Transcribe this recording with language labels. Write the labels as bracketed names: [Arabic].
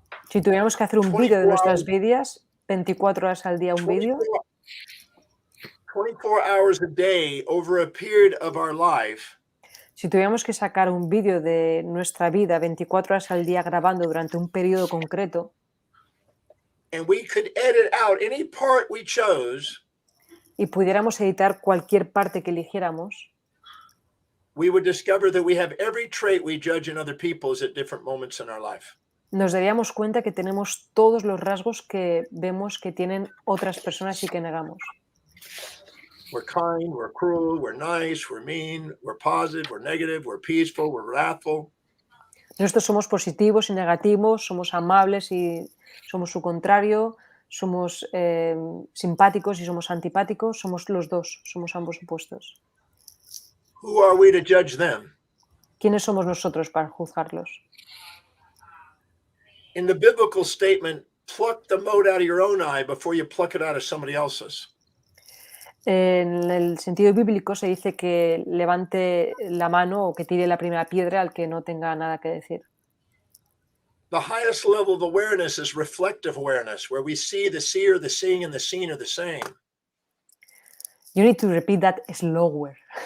[Spanish] Si tuviéramos que hacer un vídeo de nuestras vidas, 24 horas al día un vídeo, [English] 24 hours a day over a period of our life, [Spanish] Si tuviéramos que sacar un vídeo de nuestra vida 24 horas al día grabando durante un periodo concreto, [English] and we could edit out any part we chose, [Spanish] y pudiéramos editar cualquier parte que eligiéramos, [English] we would discover that we have every trait we judge in other people's at different moments in our life. [Spanish] nos daríamos cuenta que tenemos todos los rasgos que vemos que tienen otras personas y que negamos. [English] We're kind, we're cruel, we're nice, we're mean, we're positive, we're negative, we're peaceful, we're wrathful. [Spanish] Nosotros somos positivos y negativos, somos amables y somos su contrario, somos simpáticos y somos antipáticos, somos los dos, somos ambos opuestos. [English] Who are we to judge them? [Spanish] ¿Quiénes somos nosotros para juzgarlos? [English] In the biblical statement, pluck the mote out of your own eye before you pluck it out of somebody else's. [Spanish] En el sentido bíblico se dice que levante la mano o que tire la primera piedra al que no tenga nada que decir. [English] The highest level of awareness is reflective awareness, where we see the seer, the seeing, and the seen are the same. You need to repeat that slower.